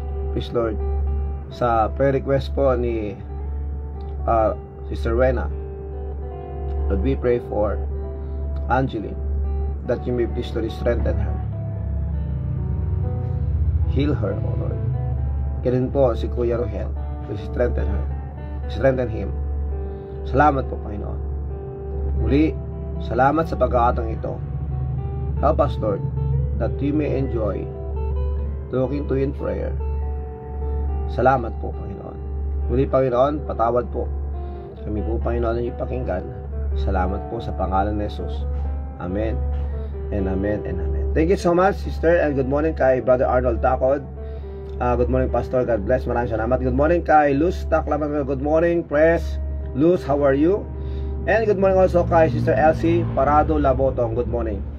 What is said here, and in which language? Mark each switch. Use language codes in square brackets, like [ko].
[en] Please Lord, [tl] sa prayer request po ni [en] Sister Rena, Lord, we pray for Angeline, that you may please Lord strengthen her, heal her, O Lord. [tl] Ganun po si [en] Kuya Rohel, please strengthen her, strengthen him. [tl] Salamat po Panginoon. Muli, salamat sa pagkakataong ito. [en] Help us Lord, that we may enjoy talking to you in prayer. [tl] Salamat po Panginoon. Muli Panginoon, patawad po kami po Panginoon ang ipakinggan. Salamat po sa pangalan ni Jesus. [en] Amen and amen and amen. Thank you so much Sister, and good morning kay Brother Arnold Tacod. Good morning Pastor, God bless, [tl] maraming salamat. [en] Good morning kay Luz Taklaman, good morning Press Luz, how are you? And good morning also kay Sister Elsie Parado Labotong, good morning.